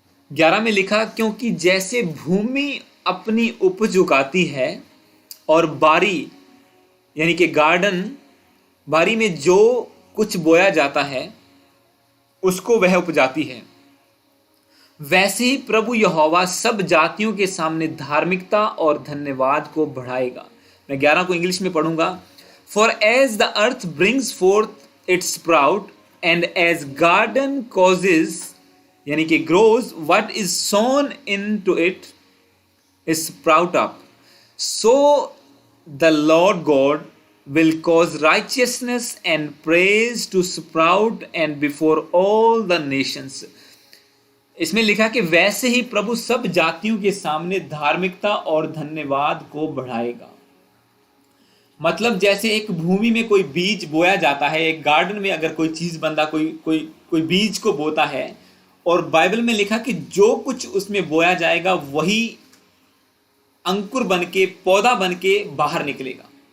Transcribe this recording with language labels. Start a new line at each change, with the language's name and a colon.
Hindi: 11 में लिखा, क्योंकि जैसे भूमि अपनी उपज उगाती है और बारी यानी कि गार्डन, बारी में जो कुछ बोया जाता है उसको वह उपजाती है, वैसे ही प्रभु यहोवा सब जातियों के सामने धार्मिकता और धन्यवाद को बढ़ाएगा। मैं 11 को इंग्लिश में पढ़ूंगा।
English: for as the earth brings forth its sprout and as garden causes
Hindi: यानी कि
English: grows what is sown into it is sprout up, so the Lord God will cause righteousness and praise to sprout and before all the nations।
Hindi: इसमें लिखा कि वैसे ही प्रभु सब जातियों के सामने धार्मिकता और धन्यवाद को बढ़ाएगा। मतलब जैसे एक भूमि में कोई बीज बोया जाता है, एक गार्डन में अगर कोई चीज बंदा कोई बीज को बोता है, और बाइबल में लिखा कि जो कुछ उसमें बोया जाएगा वही अंकुर बन के, पौधा बन के बाहर निकलेगा।